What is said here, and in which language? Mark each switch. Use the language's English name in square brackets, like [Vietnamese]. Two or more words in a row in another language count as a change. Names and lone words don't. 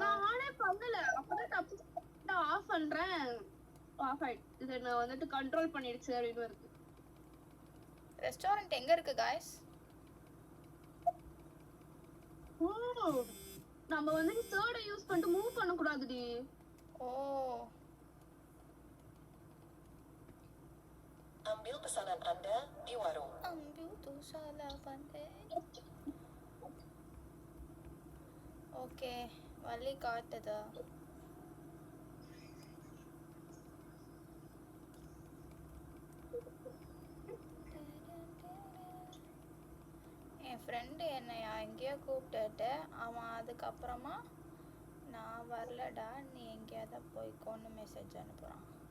[Tamil] நான் ஆனே பண்ணல. அப்பதான் தப்பு ஆஃப் பண்றேன். ஆஃப் ஆயிடுச்சு. இதை நான் வந்துட்டு கண்ட்ரோல் பண்ணிடுச்சு அப்படின்னு வருது. ரெஸ்டாரண்ட் எங்க இருக்கு गाइस? ஓ நம்ம வந்துட்டு தேர்ட் யூஸ் பண்ணிட்டு மூவ் பண்ண கூடாதுடி. ஓ [Indonesian] Ambil pesanan Anda di warung. [Malay] ambil tu salah pandai. [Tamil] ஓகே வழி காட்டுதா? என் ஃப்ரெண்டு என்னை எங்கேயோ கூப்பிட்டுட்டு அவன் அதுக்கப்புறமா நான் வரலடா நீ எங்கேயாவது போய்க்கோன்னு மெசேஜ் அனுப்புகிறான்.